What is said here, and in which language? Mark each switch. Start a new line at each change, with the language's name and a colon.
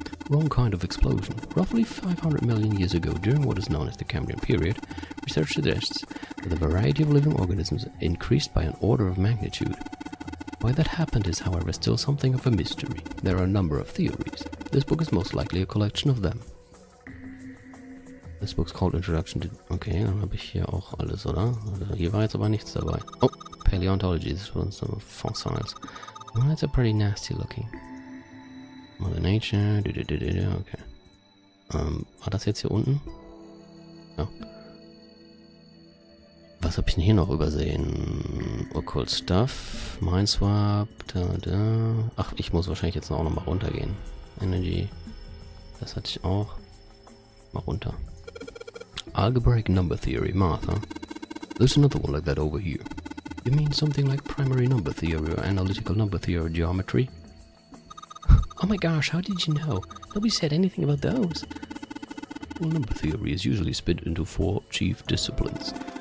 English: Wrong kind of explosion. Roughly 500 million years ago, during what is known as the Cambrian period, research suggests that the variety of living organisms increased by an order of magnitude. Why that happened is, however, still something of a mystery. There are a number of theories. This book is most likely a collection of them. This book's called Introduction to...
German: Okay, dann habe ich hier auch alles, oder? Also hier war jetzt aber nichts dabei.
English: Oh, Paleontology. This one's some fossils. Oh, that's a pretty nasty looking. Mother Nature. Okay.
German: War das jetzt hier unten? Ja. Was habe ich denn hier noch übersehen?
English: Occult Stuff, Mindswap, da.
German: Ach, ich muss wahrscheinlich jetzt auch noch mal runtergehen. Energy, das hatte ich auch. Mal runter.
English: Algebraic Number Theory, Math, huh? There's another one like that over here. You mean something like primary number theory or analytical number theory or geometry? Oh my gosh, how did you know? Nobody said anything about those. natural number theory is usually split into 4 chief disciplines.